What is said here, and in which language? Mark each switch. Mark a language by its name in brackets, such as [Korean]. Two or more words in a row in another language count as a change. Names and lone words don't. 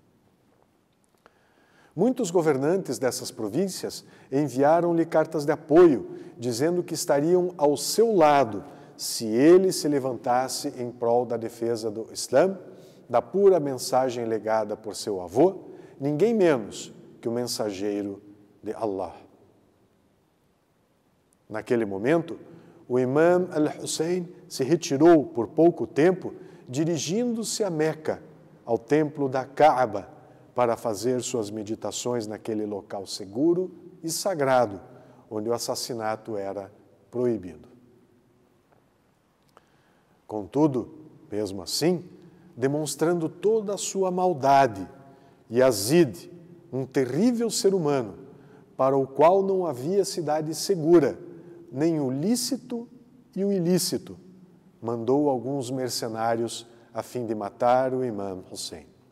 [Portuguese] Muitos governantes dessas províncias enviaram-lhe cartas de apoio, dizendo que estariam ao seu lado se ele se levantasse em prol da defesa do Islã, da pura mensagem legada por seu avô, ninguém menos que o mensageiro de Allah. Naquele momento, o Imam al-Hussein se retirou por pouco tempo, dirigindo-se a Meca, ao templo da Kaaba, para fazer suas meditações naquele local seguro e sagrado, onde o assassinato era proibido. Contudo, mesmo assim, demonstrando toda a sua maldade, Yazid, um terrível ser humano, para o qual não havia cidade segura, nem o lícito e o ilícito, mandou alguns mercenários a fim de matar o Imam Hussein.